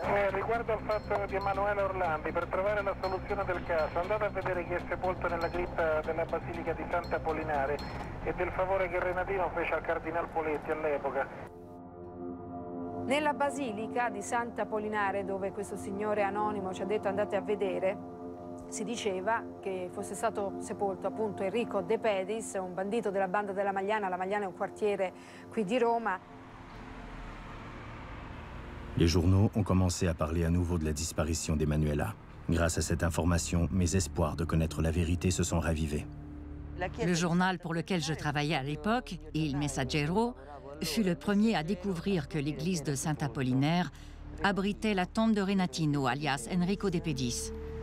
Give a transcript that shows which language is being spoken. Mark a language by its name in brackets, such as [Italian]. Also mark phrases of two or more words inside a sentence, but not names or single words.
[Italian] riguardo al fatto di Emanuele Orlandi, per trovare la soluzione del caso, andate a vedere chi è sepolto nella cripta della Basilica di Sant'Apollinare e del favore che Renatino fece al Cardinal Poletti all'epoca. Nella Basilica di Sant'Apollinare, dove questo signore anonimo ci ha detto andate a vedere, si diceva che fosse stato sepolto appunto Enrico De Pedis, un bandito della banda della Magliana. La Magliana è un quartiere qui di Roma. [French] Les journaux ont commencé à parler à nouveau de la disparition d'Emanuela. Grâce à cette information, mes espoirs de connaître la vérité se sont ravivés. Le journal pour lequel je travaillais à l'époque, Il Messaggero, fut le premier à découvrir que l'église de Saint-Apollinaire abritait la tombe de Renatino, alias Enrico De Pedis.